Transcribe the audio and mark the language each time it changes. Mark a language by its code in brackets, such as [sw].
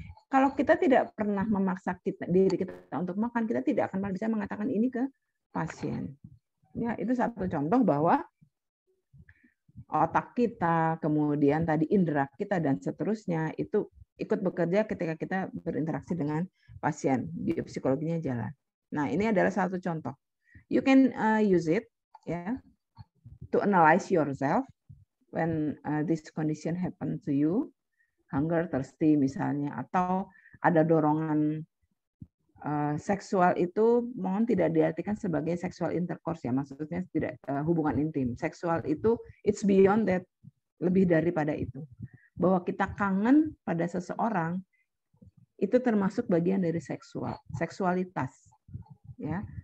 [id] Kalau kita tidak pernah memaksa diri kita untuk makan, kita tidak akan bisa mengatakan ini ke pasien. Ya, itu satu contoh bahwa otak kita, kemudian tadi indera kita dan seterusnya itu ikut bekerja ketika kita berinteraksi dengan pasien. Biopsikologinya jalan. Nah, ini adalah satu contoh. [en] You can use it ya to analyze yourself when this condition happen to you. Hunger, thirsty [id] misalnya, atau ada dorongan seksual itu mohon tidak diartikan sebagai [en] sexual intercourse [id] ya, maksudnya tidak hubungan intim. Seksual itu [en] it's beyond that, [id] lebih daripada itu. Bahwa kita kangen pada seseorang itu termasuk bagian dari seksualitas. Ya.